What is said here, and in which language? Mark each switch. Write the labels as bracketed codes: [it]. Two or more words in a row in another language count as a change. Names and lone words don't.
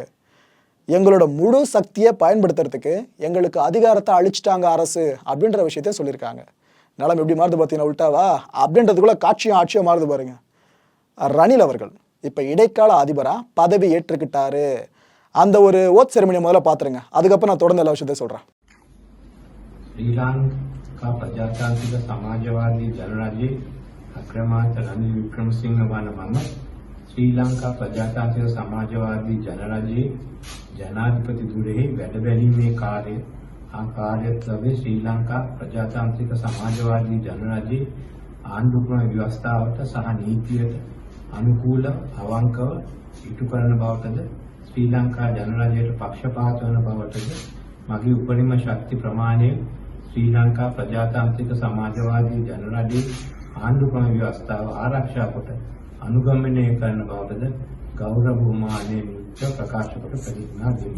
[ta] எங்களோட முழு சக்தியை பயன்படுத்துறதுக்கு எங்களுக்கு அதிகாரத்தை அழிச்சிட்டாங்க அரசு அப்படின்ற விஷயத்தையும் சொல்லியிருக்காங்க. நிலம் எப்படி மாறுது பார்த்தீங்கன்னா உள்டாவா அப்படின்றதுக்குள்ள காட்சியும் ஆட்சியும் மாறுது பாருங்க. ரணில் அவர்கள் இப்ப இடைக்கால அதிபரா பதவி ஏற்றுக்கிட்டாரு. அந்த ஒரு [en] oath ceremony [ta] முதல்ல பாத்துருங்க, அதுக்கப்புறம் நான் தொடர்ந்து எல்லா விஷயத்தையும் சொல்றேன். [si] ශ්‍රී ලංකා ප්‍රජාතාන්ත්‍රික සමාජවාදී ජනරාජ්‍ය අග්‍රාමාත්‍ය රනිල් වික්‍රමසිංහ වන මම ශ්‍රී ලංකා ප්‍රජාතාන්ත්‍රික සමාජවාදී ජනරාජ්‍ය ජනාධිපති ධුරයේ වැඩබැලීමේ කාර්යත්වයේ ශ්‍රී ලංකා ප්‍රජාතාන්ත්‍රික සමාජවාදී ජනරාජ්‍ය ආණ්ඩුක්‍රම ව්‍යවස්ථාවට සහ නීතියට අනුකූල අවංකව ඉටු කරන බවටද ශ්‍රී ලංකා ජනරාජයට පක්ෂපාත වන බවටද මගේ උපරිම ශක්ති ප්‍රමාණය ශ්‍රී ලංකා ප්‍රජාතාන්ත්‍රික සමාජවාදී ජනරාජයේ ආණ්ඩුක්‍රම ව්‍යවස්ථාව ආරක්ෂා කොට අනුගමනය කරන බවටද ගෞරව බුමාණයෙන් යුක්ත ප්‍රකාශ කොට ප්‍රතිඥා දෙමි.